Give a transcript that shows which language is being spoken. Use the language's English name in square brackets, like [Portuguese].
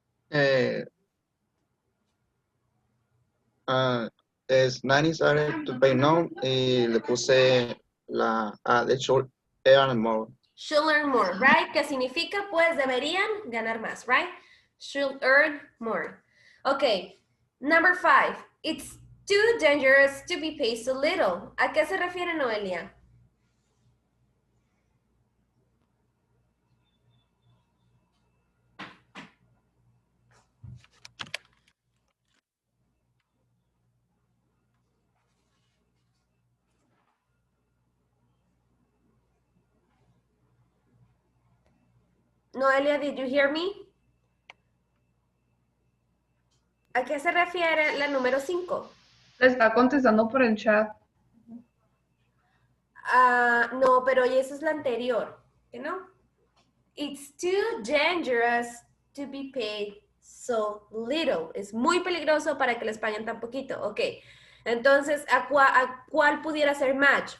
[English] Es nannies are to pay now [Spanish] y le puse la [English] they should earn more. Should earn more, right? [Spanish] ¿Qué significa? Pues deberían ganar más, right? [English] Should earn more. Okay, number 5. It's too dangerous to be paid so little. [Spanish] ¿A qué se refiere, Noelia? [English] Noelia, did you hear me? [Spanish] ¿A qué se refiere la número 5? Le está contestando por el chat. No, pero esa es la anterior, ¿no? [English] It's too dangerous to be paid so little. [Spanish] Es muy peligroso para que les paguen tan poquito. Ok, entonces, ¿a cuál pudiera ser match?